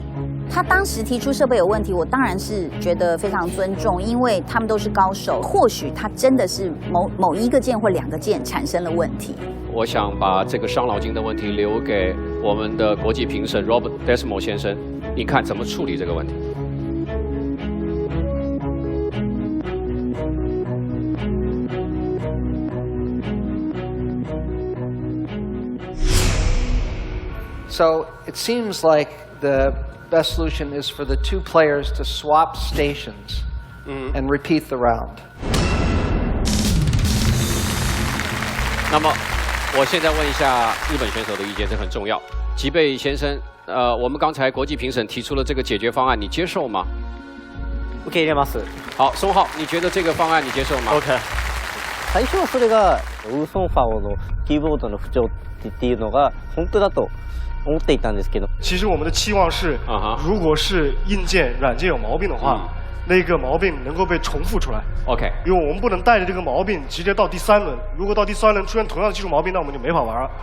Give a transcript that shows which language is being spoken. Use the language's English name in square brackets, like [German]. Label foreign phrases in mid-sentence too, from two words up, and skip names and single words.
[Chinese] 他当时提出设备有问题，我当然是觉得非常尊重，因为他们都是高手。或许他真的是某一个键或2个键产生了问题。我想把这个伤脑筋的问题留给我们的国际评审 Robert Desmo 先生，你看怎么处理这个问题？ [English] So it seems like the best solution is for the 2 players to swap stations and repeat the round. [Chinese] 那么，我现在问一下日本选手的意见，这很重要。吉贝先生，我们刚才国际评审提出了这个解决方案，你接受吗？ [Japanese] 受け入れます。 [Chinese] 好，松浩，你觉得这个方案你接受吗？OK。 [Japanese] 最初はそれがウーソンファオのキーボードの不調っていうのが本当だと思っていたんですけど。 [Chinese] 其实我们的期望是，如果是硬件、软件有毛病的话，那个毛病能够被重复出来。 OK，因为我们不能带着这个毛病直接到第3轮，如果到第3轮出现同样的技术毛病，那我们就没法玩了。